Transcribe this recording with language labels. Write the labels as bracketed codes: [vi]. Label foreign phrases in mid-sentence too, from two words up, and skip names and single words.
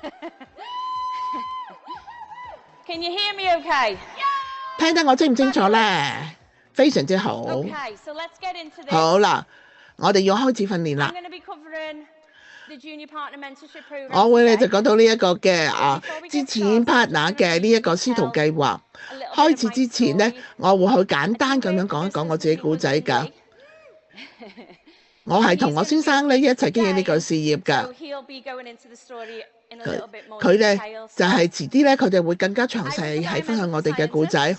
[en] Can you hear me okay? [yue] 聽得我清唔清楚咧？非常之好。 [en] Okay, so let's get into this. [yue] 好啦，我哋要開始訓練啦。 [en] I'm going to be covering the junior partner mentorship program. [yue] 我會咧就講到呢一個嘅之前 partner 嘅呢一個師徒計劃。開始之前咧，我會去簡單咁樣講一講我自己故仔㗎。我係同我先生咧一齊經營呢個事業㗎。佢咧就係遲啲咧，佢哋會更加詳細係分享我哋嘅故仔。